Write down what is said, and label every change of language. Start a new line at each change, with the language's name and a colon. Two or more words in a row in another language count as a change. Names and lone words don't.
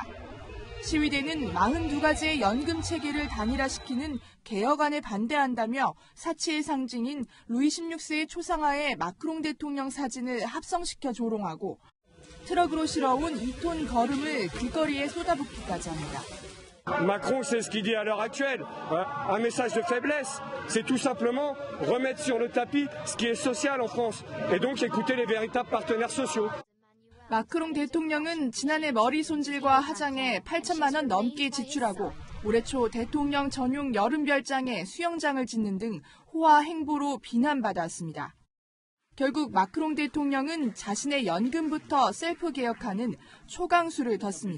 Korean: 시위대는 42가지의 연금 체계를 단일화시키는 개혁안에 반대한다며 사치의 상징인 루이 16세의 초상화에 마크롱 대통령 사진을 합성시켜 조롱하고 트럭으로 실어온 2톤 거름을 길거리에 쏟아붓기까지 합니다.
French: Macron, c'est ce qu'il dit à l'heure actuelle. Un message de faiblesse. C'est tout simplement remettre sur le tapis ce qui est social en France. Et donc écouter les véritables partenaires sociaux.
Korean: 마크롱 대통령은 지난해 머리 손질과 화장에 8천만 원 넘게 지출하고 올해 초 대통령 전용 여름별장에 수영장을 짓는 등 호화 행보로 비난받았습니다. 결국 마크롱 대통령은 자신의 연금부터 셀프 개혁하는 초강수를 뒀습니다.